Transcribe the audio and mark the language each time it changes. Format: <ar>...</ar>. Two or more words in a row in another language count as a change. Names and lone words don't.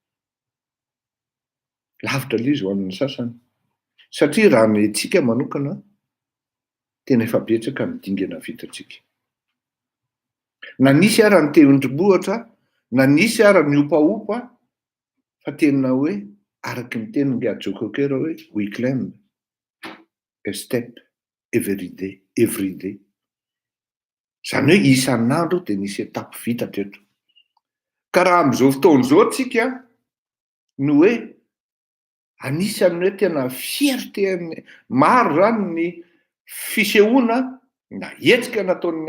<mg>lavitra le izy ho amin'ny sasany satria raha ny tsika manokana tena efa betsaka ny dingana vitatsika na nisy ara ny te-ondrom-bohatra na nisy ara ny opaopa fa tena hoe araky ny tenin'ny Joe Cocker hoe</mg> <en>we climb a step every day.</en> <mg>Zany hoe isan'andro de nisy etape vita teto. Ka raha am'izao fotoana izao tsika no hoe anisany hoe tena fierté maro zany ny fisehoana na hetsika nataon'ny</mg>